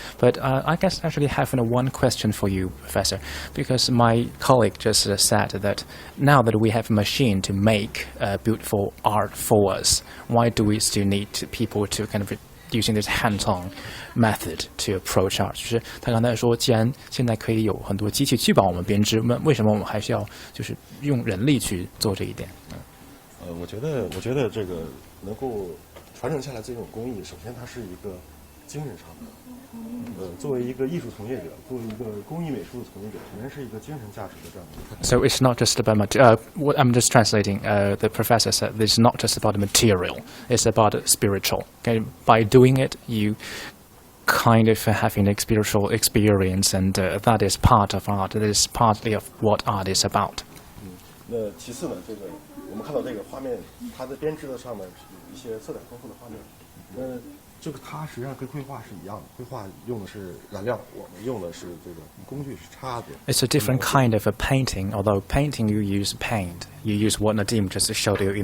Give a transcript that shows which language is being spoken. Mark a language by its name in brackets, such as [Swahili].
[English] But I guess actually have one question for you, Professor, because my colleague just said that now that we have a machine to make beautiful art for us, why do we still need people to kind of using this hands-on method to approach art？ [Chinese] 就是他刚才说，既然现在可以有很多机器去帮我们编织，那为什么我们还是要就是用人力去做这一点？我觉得这个能够传承下来这种工艺，首先它是一个精神上的，作为一个艺术从业者，作为一个工艺美术的从业者，首先是一个精神价值的这样的。 [English] So it's not just about what I'm just translating. The professor said it's not just about the material; it's about spiritual. Okay? By doing it, you kind of having a spiritual experience, and that is part of art. That is partly of what art is about. [Chinese] 那其次呢，这个我们看到这个画面，它的编织的上面有一些色彩丰富的画面。这个它实际上跟绘画是一样的，绘画用的是染料，我们用的是这个工具是叉子。 [English] It's a different kind of a painting. Although painting you use paint, you use what Nadim just showed you in